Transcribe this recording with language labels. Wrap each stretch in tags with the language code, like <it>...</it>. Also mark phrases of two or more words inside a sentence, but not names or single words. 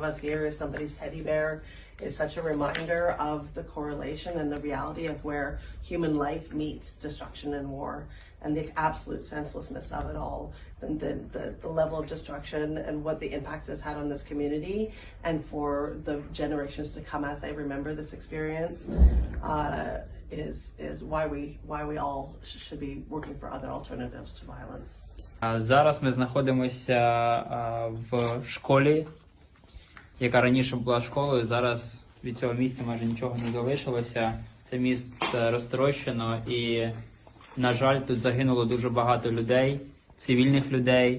<en>us here is somebody's teddy bear, is such a reminder of the correlation and the reality of where human life meets destruction and war, and the absolute senselessness of it all, the level of destruction and what the impact it has had on this community, and for the generations to come as they remember this experience, is why we all should be working for other alternatives to violence.</en> <uk>Зараз ми знаходимося в школі, яка раніше була школою. Зараз від цього місця майже нічого не залишилося. Це місце розтрощено і, на жаль, тут загинуло дуже багато людей, цивільних людей.</uk>